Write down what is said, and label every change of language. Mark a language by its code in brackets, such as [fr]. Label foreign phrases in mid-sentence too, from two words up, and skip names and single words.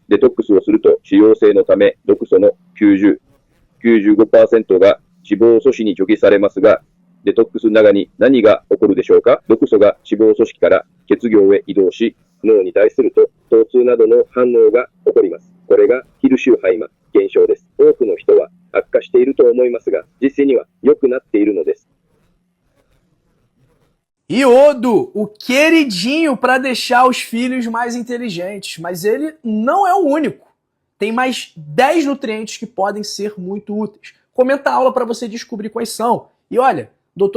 [ja] デトックスをすると腫瘍性のため毒素の95% が脂肪組織に除去されますが、デトックスの中に何が起こるでしょうか。毒素が脂肪組織から血行へ移動し、脳に対すると疼痛などの反応が起こります。これがヒルシューハイマ現象です。多くの人は悪化していると思いますが、実際には良くなっているのです。 [pt] Iodo, o queridinho para deixar os filhos mais inteligentes, mas ele não é o único. Tem mais 10 nutrientes que podem ser muito úteis. Comenta a aula para você descobrir quais são. E olha, o Dr.